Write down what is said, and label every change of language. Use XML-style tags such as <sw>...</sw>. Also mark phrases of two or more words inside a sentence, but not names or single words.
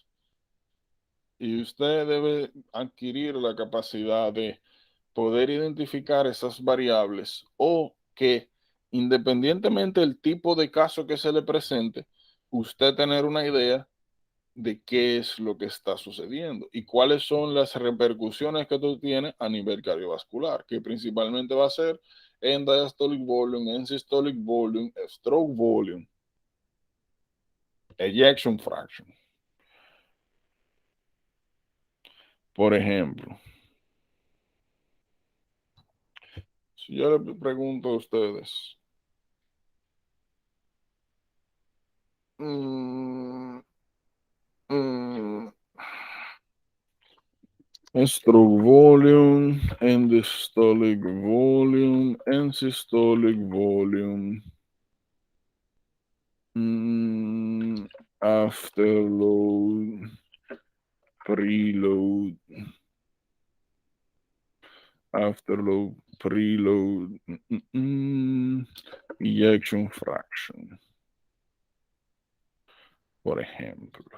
<es>Y usted debe adquirir la capacidad de poder identificar esas variables o que independientemente del tipo de caso que se le presente, usted tener una idea de qué es lo que está sucediendo y cuáles son las repercusiones que tú tienes a nivel cardiovascular, que principalmente va a ser en</es> <en>diastolic volume,</en> <es>en</es> <en>systolic volume, stroke volume, ejection fraction.</en> <es>Por ejemplo, si yo le pregunto a ustedes, mm, mm,</es> <en>stroke volume, end-systolic volume, end-systolic volume, afterload, preload, afterload, preload, ejection fraction,</en> <es>por ejemplo.</es>